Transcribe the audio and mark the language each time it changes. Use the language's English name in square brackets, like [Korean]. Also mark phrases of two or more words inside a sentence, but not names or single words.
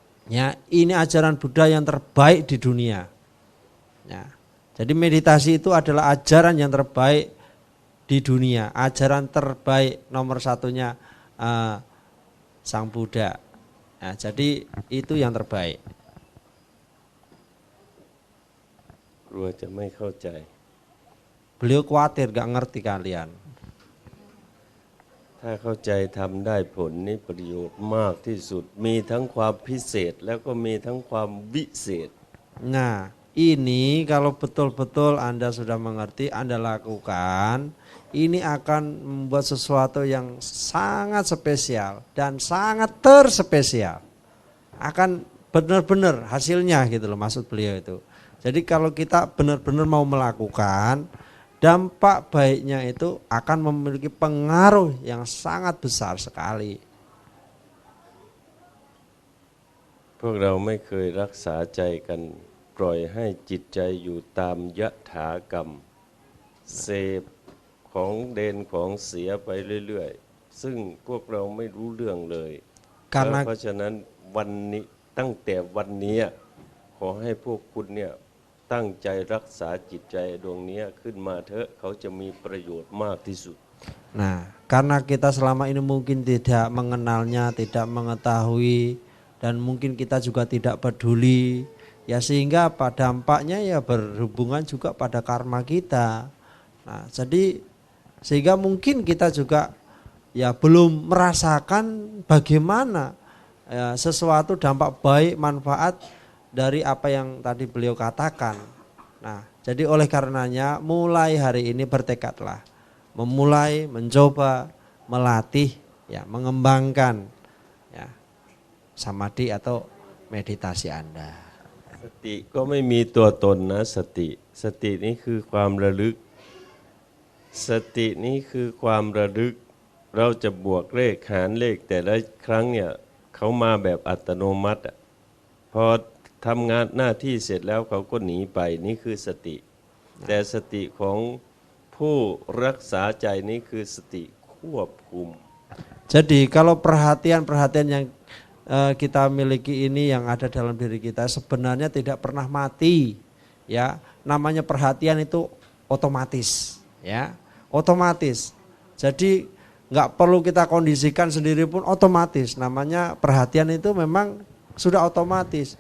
[Indonesian] Ya, ini ajaran Buddha yang terbaik di dunia. Ya. Jadi meditasi itu adalah ajaran yang terbaik di dunia, ajaran terbaik nomor satunya Sang Buddha. Nah, jadi itu yang terbaik. [Thai] กลัวจะไม่เข้าใจ [Indonesian] Beliau khawatir gak ngerti kalian. [Thai] ถ้าเข้าใจทำได้ผลนี่ประโยชน์มากที่สุด มีทั้งความพิเศษแล้วก็มีทั้งความวิเศษ [Indonesian] Nah, ini kalau betul-betul Anda sudah mengerti, Anda lakukan, ini akan membuat sesuatu yang sangat spesial dan sangat terspesial. Akan benar-benar hasilnya gitu loh maksud beliau itu. Jadi kalau kita benar-benar mau melakukan, dampak baiknya itu akan memiliki pengaruh yang sangat besar sekali. [Thai] พวกเราไม่เคยรักษาใจกันปล่อยให้จิตใจอยู่ตามยถากรรมเสพของเด่นของเสียไปเรื่อยๆซึ่งพวกเราไม่รู้เรื่องเลย [Indonesian] Karena [Thai] เพราะฉะนั้นวันนี้ตั้งแต่วันนี้ขอให้พวกคุณเนี่ยตั้งใจรักษาจิตใจดวงนี้ขึ้นมาเถอะเขาจะมีประโยชน์มากที่สุด [Indonesian] Nah, karena kita selama ini mungkin tidak mengenalnya, tidak mengetahui, dan mungkin kita juga tidak peduli, ya sehingga pada dampaknya ya berhubungan juga pada karma kita. Nah, jadi sehingga mungkin kita juga ya belum merasakan bagaimana ya, sesuatu dampak baik, manfaat dari apa yang tadi beliau katakan. Nah, jadi oleh karenanya mulai hari ini bertekadlah memulai mencoba melatih ya mengembangkan ya samadhi atau meditasi Anda. [Thai] สติก็ไม่มีตัวตนนะสตินี้คือความระลึกสตินี้คือความระลึกเราจะบวกเลขหารเลขแต่ละครั้งเนี่ยเขามาแบบอัตโนมัติพอทำงานหน้าที่เสร็จแล้วเขาก็หนีไปนี่คือสติแต่สติของผู้รักษาใจนี้คือสติควบคุม [Indonesian] Jadi kalau perhatian yang kita miliki ini yang ada dalam diri kita sebenarnya tidak pernah mati ya, namanya perhatian itu otomatis ya, otomatis. Jadi nggak perlu kita kondisikan sendiri pun otomatis, namanya perhatian itu memang sudah otomatis.